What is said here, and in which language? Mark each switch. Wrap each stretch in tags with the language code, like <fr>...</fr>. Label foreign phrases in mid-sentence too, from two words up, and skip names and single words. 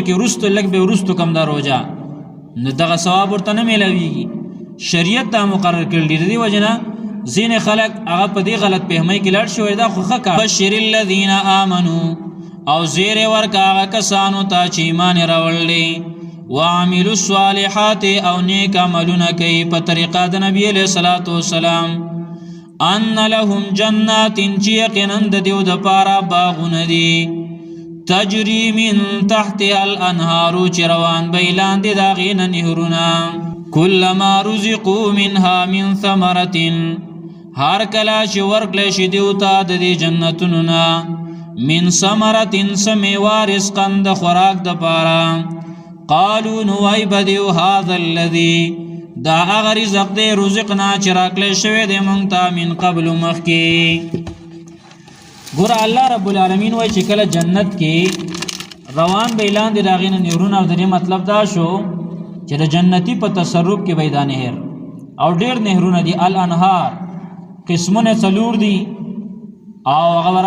<ps>کې وروسته لږ به وروستو کم دا روژه نو دغه ثواب ورته نه میلاویږي شریعت دا مقرر کړي د دې وجې نه ځینې خلک هغه په دې غلط فهمۍ کې لاړ شوی دا خو ښه کار</ps> <ar>بشر الذین آمنو</ar> <ps>او زیرې ورکه هغه کسانو ته چې ایمان یې راوړلی</ps> <ar>وعملوا الصالحات</ar> <ps>او نیک عملونه کوي په طریقه د نبي</ps> <ar>علیه الصلاة والسلام ان لهم جنات</ar> <ps>چې یقینا د دیو دپاره باغونه دي</ps> <ar>تجری من تحتها الانهار</ar> <ps>چې روان به لاندې د هغې نه نهرونه</ps> <ar>کلما رزقوا منها من ثمرة</ar> <ps>هر کله چې ورکړی شي دیو ته د دې جنتونو نه</ps> <ar>من ثمرة</ar> <ps>څه میوه رزقا د خوراک دپاره قالوا نو وای بدیو</ps> <ar>هذا الذي</ar> <ps>دا هغه رزق دی رزقنا چې راکړی شوی دی موږ ته</ps> <ar>من قبل</ar> <ps>مخکې ګوره</ps> <ar>الله رب العالمین</ar> <ps>وایي چې کله جنت کې روان به لاندې د هغې نه نهرونه او د دې مطلب دا شو چې د جنتي په تصرف کې به دا نهر او ډېر نهرونه دي الانهار قسمونه څلور دي او هغه به</ps>